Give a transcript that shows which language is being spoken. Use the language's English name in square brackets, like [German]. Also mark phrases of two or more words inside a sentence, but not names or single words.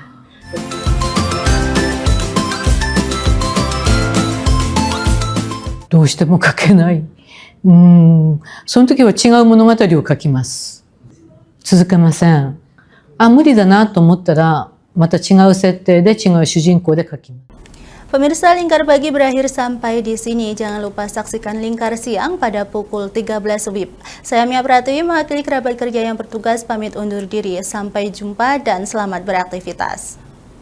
[Japanese] どうしても書けない。その時は違う物語を書きます。続けません。無理だなと思ったら、また違う設定で違う主人公で書きます。 [Indonesian] Pemirsa, Lingkar Pagi berakhir sampai di sini. Jangan lupa saksikan Lingkar Siang pada pukul 13 WIB. Saya Mia Pratiwi mewakili kerabat kerja yang bertugas pamit undur diri. Sampai jumpa dan selamat beraktivitas.